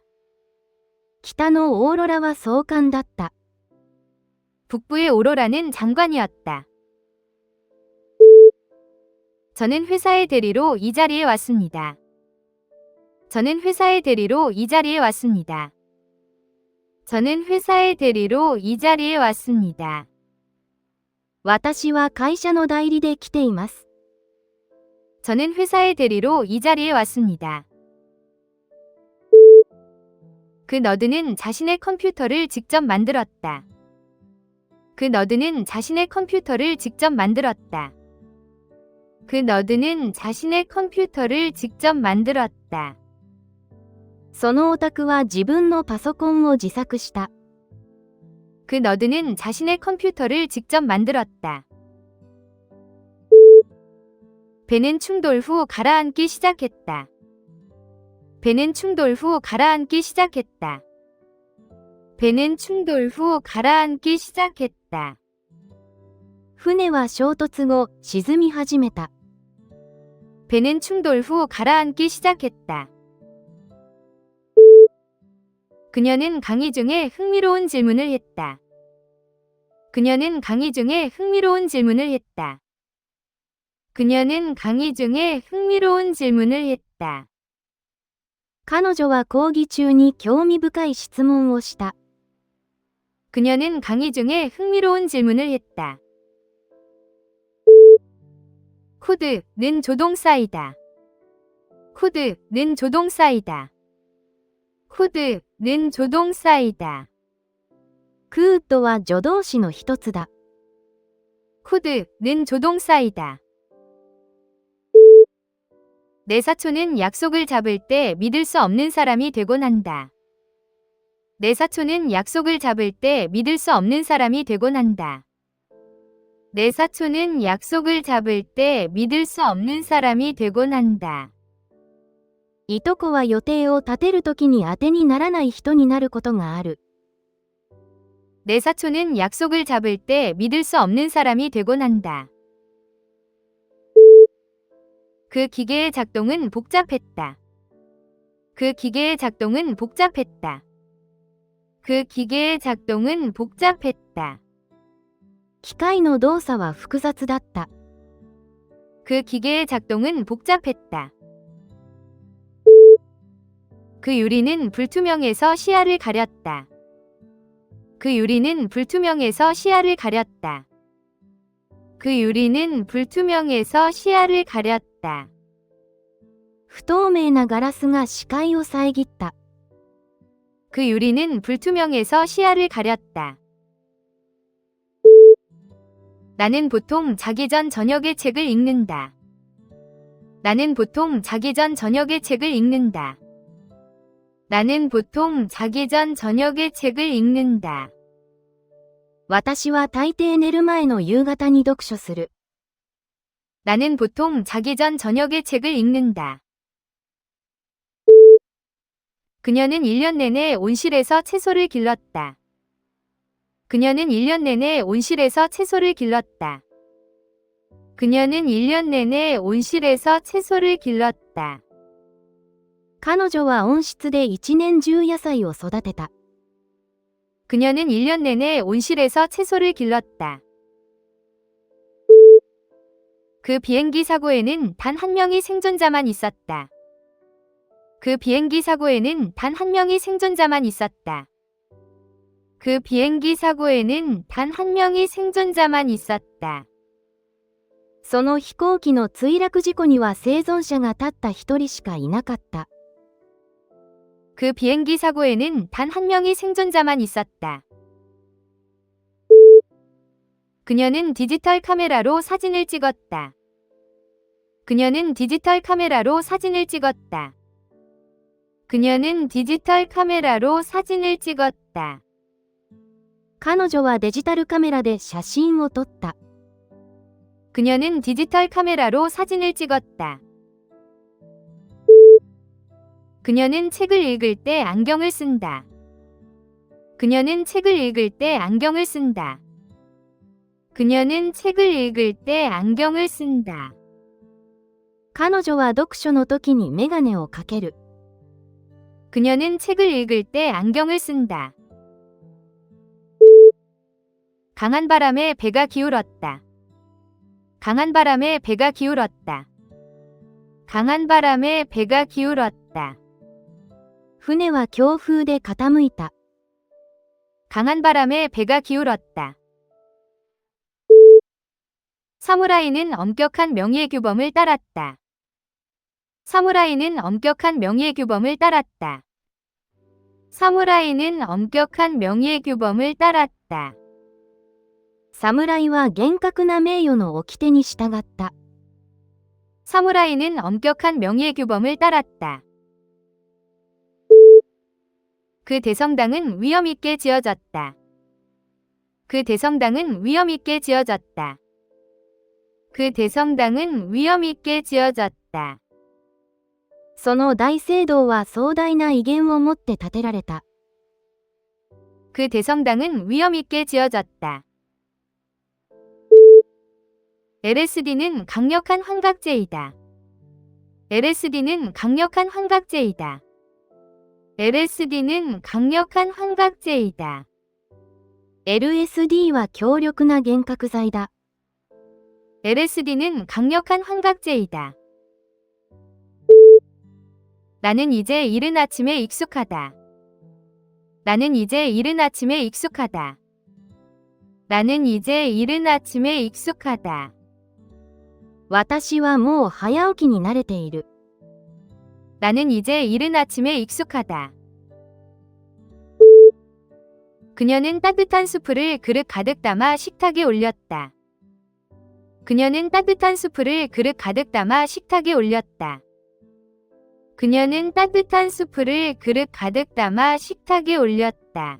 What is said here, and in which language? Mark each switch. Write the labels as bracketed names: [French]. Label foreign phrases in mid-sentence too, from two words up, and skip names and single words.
[Japanese] 北のオーロラは総監だった。 [Korean] 북부의 오로라는 장관이었다. 저는 회사의 대리로 이 자리에 왔습니다. 저는 회사의 대리로 이 자리에 왔습니다. 저는 회사의 대리로 이 자리에 왔습니다. [Japanese] 私は会社の代理で来ています。 [Korean] 저는 회사의 대리로 이 자리에 왔습니다. 그 너드는 자신의 컴퓨터를 직접 만들었다. 그 너드는 자신의 컴퓨터를 직접 만들었다. 그 너드는 자신의 컴퓨터를 직접 만들었다. [Japanese] そのオタクは自分のパソコンを自作した。 [Korean] 그 너드는 자신의 컴퓨터를 직접 만들었다. 배는 충돌 후 가라앉기 시작했다. 배는 충돌 후 가라앉기 시작했다. 배는 충돌 후 가라앉기 시작했다. [Japanese] 船は衝突後、沈み始めた。 [Korean] 배는 충돌 후 가라앉기 시작했다. 그녀는 강의 중에 흥미로운 질문을 했다. 그녀는 강의 중에 흥미로운 질문을 했다. 그녀는 강의 중에 흥미로운 질문을 했다. [Japanese] 彼女は講義中に興味深い質問をした。 [Korean] 그녀는 강의 중에 흥미로운 질문을 했다. 코드는 조동사이다. 코드는 조동사이다. 코드는 조동사이다. [Japanese] クーッドは助動詞の一つだ。 [Korean] 코드는 조동사이다. 내 사촌은 약속을 잡을 때 믿을 수 없는 사람이 되곤 한다. 내 사촌은 약속을 잡을 때 믿을 수 없는 사람이 되곤 한다. 내 사촌은 약속을 잡을 때 믿을 수 없는 사람이 되곤 한다. [Japanese] いとこは予定を立てるときに当てにならない人になることがある。 [Korean] 내 사촌은 약속을 잡을 때 믿을 수 없는 사람이 되곤 한다. 그 기계의 작동은 복잡했다. 그 기계의 작동은 복잡했다. 그 기계의 작동은 복잡했다. [Japanese] 機械の動作は複雑だった。 [Korean] 그 기계의 작동은 복잡했다. 그 유리는 불투명해서 시야를 가렸다. 그 유리는 불투명해서 시야를 가렸다. 그 유리는 불투명해서 시야를 가렸다. [Japanese] 不透明なガラスが視界を遮った。 [Korean] 그 유리는 불투명해서 시야를 가렸다. 나는 보통 자기 전 저녁에 책을 읽는다. 나는 보통 자기 전 저녁에 책을 읽는다. 나는 보통 자기 전 저녁에 책을 읽는다. [Japanese] 私は大抵寝る前の夕方に読書する。 [Korean] 나는 보통 자기 전 저녁에 책을 읽는다. 그녀는 1년 내내 온실에서 채소를 길렀다. 그녀는 1년 내내 온실에서 채소를 길렀다. 그녀는 1년 내내 온실에서 채소를 길렀다. [Japanese] 彼女は温室で一年中野菜を育てた。 [Korean] 그녀는 1년 내내 온실에서 채소를 길렀다. 그 비행기 사고에는 단 한 명의 생존자만 있었다. 그 비행기 사고에는 단 한 명의 생존자만 있었다. 그 비행기 사고에는 단 한 명의 생존자만 있었다. [Japanese] その飛行機の墜落事故には生存者がたった一人しかいなかった。 [Korean] 그 비행기 사고에는 단 한 명의 생존자만 있었다. 그녀는 디지털 카메라로 사진을 찍었다. 그녀는 디지털 카메라로 사진을 찍었다. 그녀는 디지털 카메라로 사진을 찍었다. [Japanese] 彼女はデジタルカメラで写真を撮った。 [Korean] 그녀는 디지털 카메라로 사진을 찍었다. 그녀는 책을 읽을 때 안경을 쓴다. 그녀는 책을 읽을 때 안경을 쓴다. 그녀는 책을 읽을 때 안경을 쓴다. [Japanese] 彼女は読書の時にメガネをかける。 [Korean] 그녀는 책을 읽을 때 안경을 쓴다. 강한 바람에 배가 기울었다. 강한 바람에 배가 기울었다. 강한 바람에 배가 기울었다. [Japanese] 船は強風で傾いた。 [Korean] 강한 바람에 배가 기울었다. 사무라이는 엄격한 명예의 규범을 따랐다. 사무라이는 엄격한 명예의 규범을 따랐다. 사무라이는 엄격한 명예의 규범을 따랐다. [Japanese] 侍は厳格な名誉の掟に従った。 [Korean] 사무라이는 엄격한 명예의 규범을 따랐다. 그 대성당은 위험 있게 지어졌다. 그 대성당은 위험 있게 지어졌다. 그 대성당은 위험 있게 지어졌다. [Japanese] その大聖堂は壮大な威厳を持って建てられた。 [Korean] 그 대성당은 위험 있게 지어졌다. LSD는 강력한 환각제이다. LSD는 강력한 환각제이다. LSD는 강력한 환각제이다. [Japanese] LSD は強力な幻覚剤だ。 [Korean] LSD는 강력한 환각제이다. 나는 이제 이른 아침에 익숙하다. 나는 이제 이른 아침에 익숙하다. 나는 이제 이른 아침에 익숙하다. [Japanese] 私はもう早起きに慣れている。 [Korean] 나는 이제 이른 아침에 익숙하다. 그녀는 따뜻한 수프를 그릇 가득 담아 식탁에 올렸다. 그녀는 따뜻한 수프를 그릇 가득 담아 식탁에 올렸다. 그녀는 따뜻한 수프를 그릇 가득 담아 식탁에 올렸다.